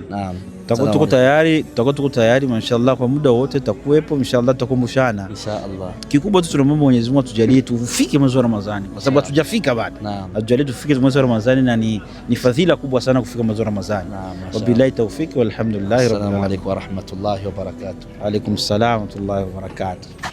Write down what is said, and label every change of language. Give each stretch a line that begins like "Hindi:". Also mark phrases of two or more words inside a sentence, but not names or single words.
Swahili: Tutakuwa tuko tayari inshallah, kwa muda wote tutakuwepo inshallah, tutakumbushana inshallah. Kikubwa tu tunaomba Mwenyezi Mungu atujalie tufike mwezi wa Ramadhani, kwa sababu hatujafika bado. Atujalie tufike mwezi wa Ramadhani, na ni fadhila kubwa sana kufika mwezi wa Ramadhani.
Arabic: وبالله التوفيق, والحمد لله رب العالمين. السلام عليكم ورحمة الله وبركاته. عليكم السلام ورحمة الله وبركاته. Alaykum assalam wa rahmatullahi wa barakatuh.